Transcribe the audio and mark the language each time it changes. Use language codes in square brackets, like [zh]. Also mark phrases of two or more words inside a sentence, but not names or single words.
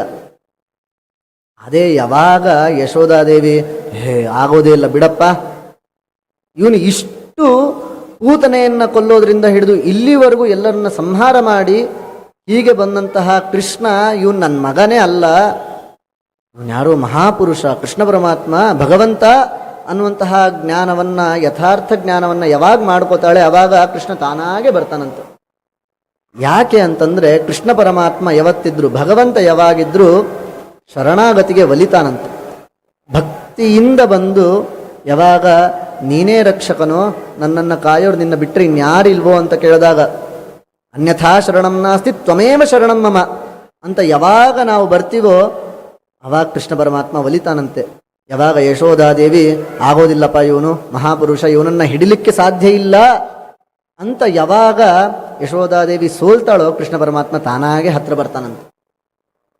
[kn] ಅದೇ ಯಾವಾಗ ಯಶೋಧಾದೇವಿ ಆಗೋದೇ ಇಲ್ಲ ಬಿಡಪ್ಪ, ಇವನು ಇಷ್ಟು ಪೂತನೆಯನ್ನು ಕೊಲ್ಲೋದ್ರಿಂದ ಹಿಡಿದು ಇಲ್ಲಿವರೆಗೂ ಎಲ್ಲರನ್ನ ಸಂಹಾರ ಮಾಡಿ ಹೀಗೆ ಬಂದಂತಹ ಕೃಷ್ಣ ಇವನು ನನ್ನ ಮಗನೇ ಅಲ್ಲ, ಇವನು ಯಾರೋ ಮಹಾಪುರುಷ ಕೃಷ್ಣ ಪರಮಾತ್ಮ ಭಗವಂತ ಅನ್ನುವಂತಹ ಜ್ಞಾನವನ್ನು, ಯಥಾರ್ಥ ಜ್ಞಾನವನ್ನು ಯಾವಾಗ ಮಾಡ್ಕೋತಾಳೆ ಅವಾಗ ಕೃಷ್ಣ ತಾನಾಗೆ ಬರ್ತಾನಂತೆ. ಯಾಕೆ ಅಂತಂದರೆ ಕೃಷ್ಣ ಪರಮಾತ್ಮ ಯಾವತ್ತಿದ್ರು, ಭಗವಂತ ಯಾವಾಗಿದ್ರೂ ಶರಣಾಗತಿಗೆ ಒಲಿತಾನಂತೆ. ಭಕ್ತಿಯಿಂದ ಬಂದು ಯಾವಾಗ ನೀನೇ ರಕ್ಷಕನೋ, ನನ್ನನ್ನು ಕಾಯೋರು ನಿನ್ನ ಬಿಟ್ಟರೆ ಇನ್ಯಾರಿಲ್ವೋ ಅಂತ ಕೇಳಿದಾಗ, [sa] ಅನ್ಯಥಾ ಶರಣಂ ನಾಸ್ತಿ ತ್ವಮೇವ ಶರಣಂ ಮಮ [kn] ಅಂತ ಯಾವಾಗ ನಾವು ಬರ್ತೀವೋ ಅವಾಗ ಕೃಷ್ಣ ಪರಮಾತ್ಮ ಒಲಿತಾನಂತೆ. ಯಾವಾಗ ಯಶೋಧಾದೇವಿ ಆಗೋದಿಲ್ಲಪ್ಪ ಇವನು ಮಹಾಪುರುಷ, ಇವನನ್ನು ಹಿಡಿಲಿಕ್ಕೆ ಸಾಧ್ಯ ಇಲ್ಲ ಅಂತ ಯಾವಾಗ ಯಶೋಧಾದೇವಿ ಸೋಲ್ತಾಳೋ ಕೃಷ್ಣ ಪರಮಾತ್ಮ ತಾನಾಗೆ ಹತ್ರ ಬರ್ತಾನಂತೆ.